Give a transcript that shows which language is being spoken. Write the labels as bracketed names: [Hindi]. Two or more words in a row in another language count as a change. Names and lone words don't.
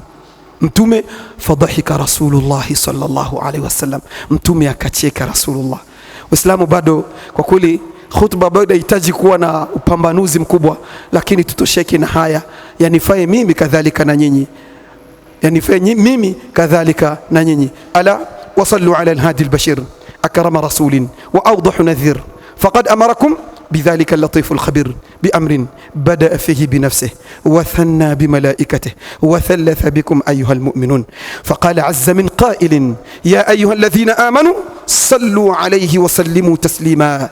[Swahili] Mtume fadhahika [Arabic] رسول الله صلى الله عليه وسلم, [Swahili] Mtume akacheka Rasulullah. Waislamu, bado kwa kweli khutba bado inahitaji kuwa na upambanuzi mkubwa, lakini tutosheke na haya. Yanifae mimi kadhalika na nyinyi, yanifae mimi kadhalika na nyinyi. [Arabic] ألا وصلوا على الهادي البشير أكرم رسول وأوضح نذير فقد أمركم بذلك اللطيف الخبير بأمر بدأ فيه بنفسه وثنى بملائكته وثلث بكم أيها المؤمنون، فقال عز من قائل يا أيها الذين آمنوا صلوا عليه وسلموا تسليما.